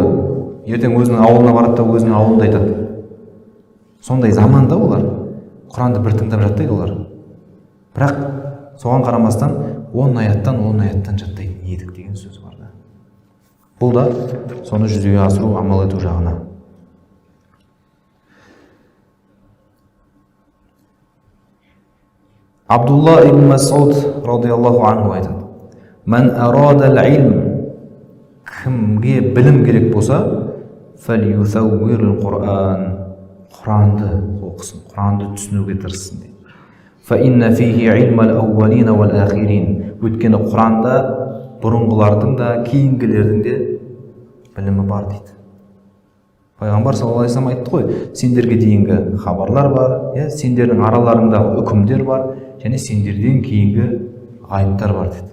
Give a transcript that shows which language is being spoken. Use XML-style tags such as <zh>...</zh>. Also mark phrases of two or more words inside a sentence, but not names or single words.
<kk>Ертең өзінің ауылына барады да өзінің ауылында айтады. Сондай заманда олар Құранды бір тыңдап жаттайды олар. Бірақ соған қарамастан 10 аяттан жаттайтын едік деген сөз бар да. Бұл да соны жүзеге асыру, амал ету жағына. Абдулла ибн Мас'уд</kk> <ar>رضي الله عنه</ar> <kk>айтады.</kk> <ar>من أراد العلم,</ar> <kk>кімге білім керек болса,</kk> <ar>فليثور القرآن,</ar> <kk>Құранды оқысын, Құранды түсінуге тырыссын дейді.</kk> <ar>فإن فيه علم الأولين والآخرين,</ar> <kk>өйткені Құранда бұрынғылардың да, кейінгілердің де білімі бар дейді. Пайғамбар</kk> <ar>صلى الله عليه وسلم</ar> <kk>айтты ғой, сендерге дейінгі хабарлар бар, сендердің араларыңдағы үкімдер бар, және сендерден кейінгі ғайыптар бар дейді.</kk>